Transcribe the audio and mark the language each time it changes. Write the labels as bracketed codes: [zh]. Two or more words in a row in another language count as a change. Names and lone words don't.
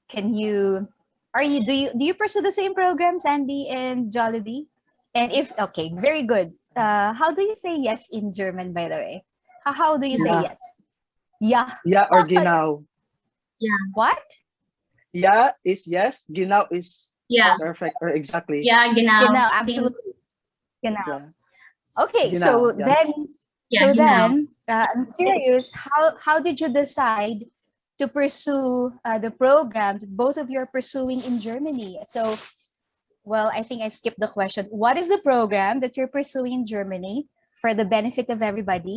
[en] Do you pursue the same program, Sandy and Jollibee? And if okay, very good. How do you say yes in German, by the way? How do you say yes? Yeah. Yeah or genau. Yeah. What? Yeah is yes, genau is yeah perfect or exactly. Yeah, genau. Genau, absolutely. Genau. Yeah. Okay, Sige so na, yeah. then I'm curious, how did you decide to pursue the program that both of you are pursuing in Germany? So, well, I think I skipped the question. What is the program that you're pursuing in Germany for the benefit of everybody?